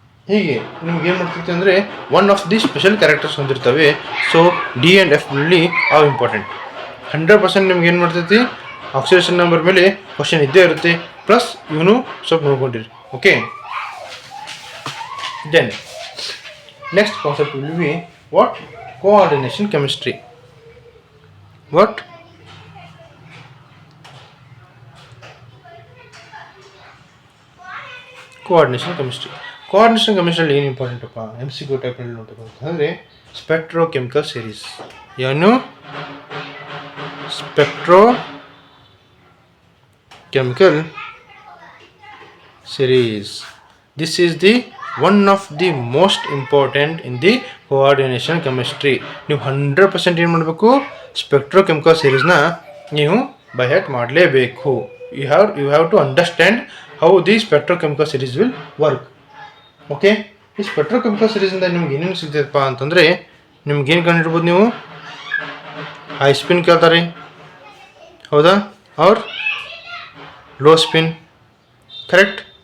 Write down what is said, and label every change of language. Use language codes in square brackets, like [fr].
[kn] ಹೀಗೆ ನಿಮ್ಗೆ ಏನು ಮಾಡ್ತೈತಿ ಅಂದರೆ [en] one of the special characters [kn] ಹೊಂದಿರ್ತವೆ. ಸೊ D and F ನಲ್ಲಿ ಅವು ಇಂಪಾರ್ಟೆಂಟ್. 100% ನಿಮ್ಗೆ ಏನು ಮಾಡ್ತೈತಿ? ಆಕ್ಸಿಡೇಷನ್ ನಂಬರ್ ಮೇಲೆ ಕ್ವಶನ್ ಇದ್ದೇ ಇರುತ್ತೆ, ಪ್ಲಸ್ ಇವನು ಸ್ವಲ್ಪ ನೋಡ್ಕೊಂಡಿರಿ. Okay, then [en] Next concept will be what? Coordination chemistry. What? Coordination chemistry. [kn] Coordination chemistry ಏನು ಇಂಪಾರ್ಟೆಂಟ್ ಅಪ್ಪ ಎಮ್ ಸಿ ಕ್ಯೂ ಟೈಪ್ನಲ್ಲಿ ನೋಡ್ಬೇಕು ಅಂದರೆ ಸ್ಪೆಕ್ಟ್ರೋಕೆಮಿಕಲ್ ಸೀರೀಸ್. ಏನು spectrochemical series. [en] This is the one of the most important in the coordination chemistry. [kn] ನೀವು 100% ಏನು ಮಾಡಬೇಕು, ಸ್ಪೆಕ್ಟ್ರೋಕೆಮಿಕಲ್ ಸೀರೀಸ್ನ ನೀವು by heart ಮಾಡಲೇಬೇಕು. [en] You have to understand how the spectrochemical series will work. [kn] Okay, ಈ ಸ್ಪೆಕ್ಟ್ರೋಕೆಮಿಕಲ್ ಸೀರೀಸಿಂದ ನಿಮ್ಗೆ ಏನೇನು ಸಿಗ್ತೈತಪ್ಪ ಅಂತಂದರೆ ನಿಮ್ಗೇನು ಕಂಡಿಡ್ಬೋದು, ನೀವು ಹೈ ಸ್ಪಿನ್ ಕೇಳ್ತಾರೆ, ಹೌದಾ, [hi] और लो स्पिन, करेक्ट.